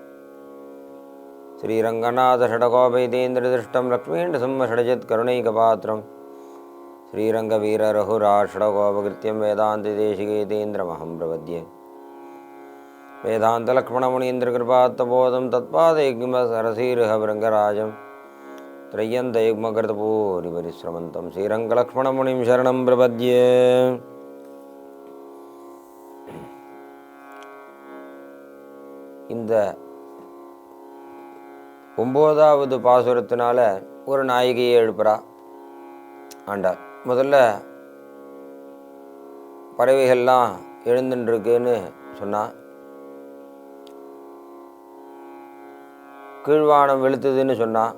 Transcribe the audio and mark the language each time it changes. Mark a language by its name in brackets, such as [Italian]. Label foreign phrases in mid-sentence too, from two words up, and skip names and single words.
[Sanskrit] श्रीरङ्गनाथषडगोपैतीन्द्रदृष्टं लक्ष्मीण्डसिंहषडजित्करुणैकपात्रं श्रीरङ्गवीररघुराषडगोपकृत्यं वेदान्तदेशिकेतीन्द्रमहं प्रपद्ये वेदान्तलक्ष्मणमुनीन्द्रकृपात्तबोधं तत्पादयुग्मसरसीर्हभृङ्गराजं त्रय्यन्तयुग्मकृतपूरिपरिश्रमन्तं श्रीरङ्गलक्ष्मणमुनिं शरणं प्रपद्ये. [Tamil] இந்த 9வது பாசுரத்தினால ஒரு நாயகியை எழுப்புறா ஆண்டாள். முதல்ல பறவைகள்லாம் எழுந்துட்டுருக்குன்னு சொன்னா, கீழ்வானம் வெளுத்ததுன்னு சொன்னான்.